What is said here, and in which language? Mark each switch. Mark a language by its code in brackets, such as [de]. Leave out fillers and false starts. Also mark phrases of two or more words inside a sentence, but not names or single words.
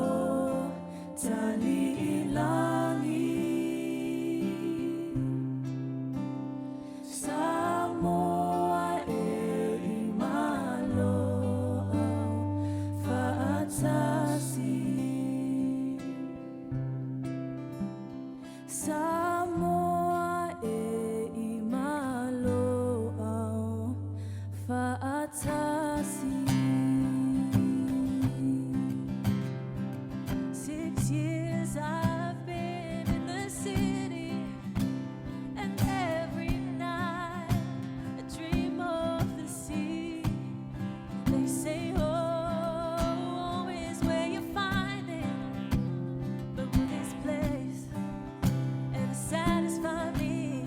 [sm] tali ilangi Samoa e malo fa'atasi Samoa e malo fa'atasi [en] 6 years I've been in the city, and every night I dream of the sea. They say home is where you find it, but will this place ever satisfy me?